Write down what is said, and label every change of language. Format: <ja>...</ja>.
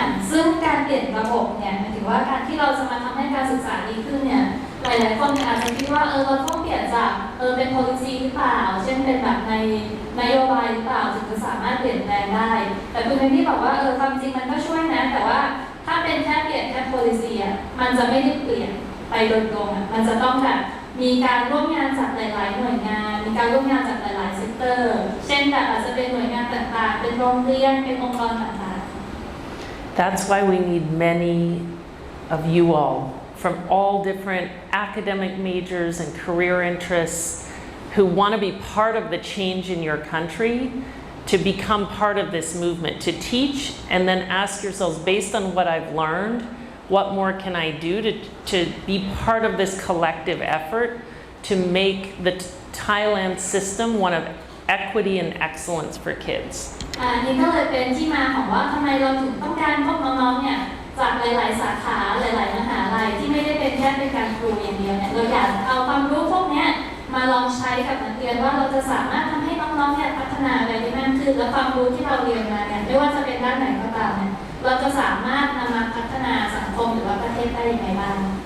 <th>ซึ่งการเปลี่ยนระบบเนี่ยหมายถึงว่าการที่เราจะมาทำให้การศึกษาดีขึ้นเนี่ยหลายๆคนอาจจะคิดว่าเราต้องเปลี่ยนจากเป็น policy หรือเปล่าเช่นเป็นแบบในนโยบายหรือเปล่าถึงจะสามารถเปลี่ยนแปลงได้แต่คุณเบนนี่บอกว่าความจริงมันก็ช่วยนะแต่ว่าถ้าเป็นแค่เปลี่ยนแค่ policy มันจะไม่ได้เปลี่ยนไปโดยตรงมันจะต้องแบบมีการร่วมงานจากหลายๆหน่วยงานมีการร่วมงานจากหลายๆเซกเตอร์เช่นแบบอาจจะเป็นหน่วยงานต่างๆเป็นโรงเรียนเป็นองค์กรต่างๆ</th> <en>That's why we need many of you all from all different academic majors and career interests who want to be part of the change in your country to become part of this movement, to teach and then ask yourselves, based on what I've learned, what more can I do to be part of this collective effort to make the Thailand system one of equity and excellence for kids.</en> <th>นี่ก็เลยเป็นที่มาของว่าทำไมเราถึงต้องการพวกน้องๆเนี่ยจากหลายๆสาขาหลายๆมหาลัยที่ไม่ได้เป็นแค่เป็นการครูอย่างเดียวเนี่ยเราอยากเอาความรู้พวก มาลองใช้กับนักเรียนว่าเราจะสามารถทำให้น้องๆเนี่ยพัฒนาอะไรได้มากขึ้นและความรู้ที่เราเรียนมาเนี่ยไม่ว่าจะเป็นด้านไหนก็ตามเนี่ยเราจะสามารถนำมาพัฒนาสังคมหรือว่าประเทศได้ยังไงบ้าง</th>